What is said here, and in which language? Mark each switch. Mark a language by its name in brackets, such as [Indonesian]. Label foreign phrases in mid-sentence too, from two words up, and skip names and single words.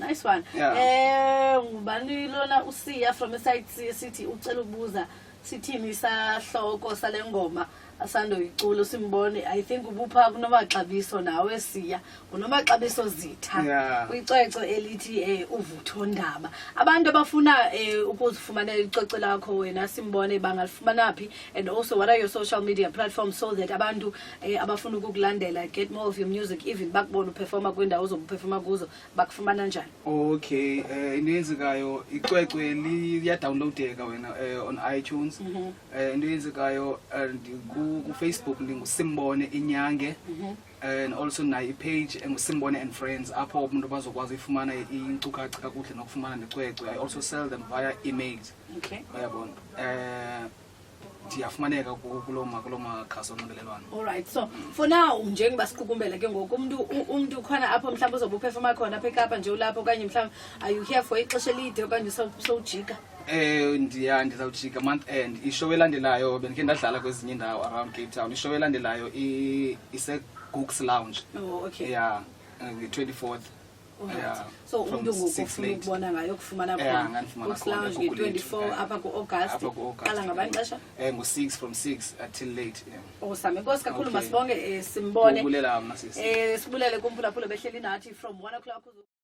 [English] Nice one. [Xhosa] Ngubani lona uSiya from eSide City ucela ukubuza sithini sahloko sale ngoma asandoyicula Simbone I think ubupha kuNomaxabiso nawe Siya uNomaxabiso Zitha kwicece elithi uvutho ndaba abantu abafuna ukuzifumana icece lakho wena Simbone bangalifumana phi [English] and also what are your social media platforms so that [Xhosa] abantu abafuna ukukulandela [English] get more of your music [Xhosa] even bakubona uperforma kwindawo zokuperforma kuzo bakufumana njani? Okay, into eyenzekayo icwecwe liyadownloadeka wena on iTunes into eyenzekayo ku-Facebook ndinguSimbone Inyange [English] and also [Xhosa] nayo ipage enguSimbone and Friends apho umuntu bazokwazi ifumana inkcukacha kakuhle nokufumana necwecwe. [English] I also sell them via emails. [Xhosa] Uyabona ndiyafumaneka kulo makhasi onxibelelwano. [English] Alright, so for now [Xhosa] njengoba siqukumbela ke ngoku umuntu khona apho mhlawumbe uzobe uperforma khona apha eKapa nje ulapho okanye mhlawumbe [English] are you here for [Xhosa] ixesha elide okanye sowujika? Ndizawujika [English] month end [Xhosa] ishow elandelayo bendike ndadlala kwezinye indawo around Cape Town ishow elandelayo ise-Gooks Lounge nge-24th so umuntu ngokufuna ukubona ngayo kufumana khona Gooks Lounge nge-24 apha ku-August qala ngabanixesha [English] ngo-6 from 6 until late [Xhosa] awesome inkosi kakhulu masibonge Simbone sibulele kumphulaphula behleli nathi from 1 o'clock